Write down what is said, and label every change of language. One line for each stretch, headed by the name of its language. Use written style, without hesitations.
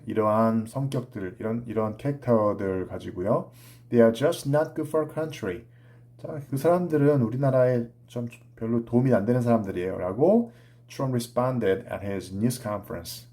Korean: 이러한 성격들, 이런 캐릭터들 가지고요.
English: They are just not good for country.
Korean: 자, 그 사람들은 우리나라에 좀 별로 도움이 안 되는 사람들이에요.
English: 라고 Trump responded at his news conference.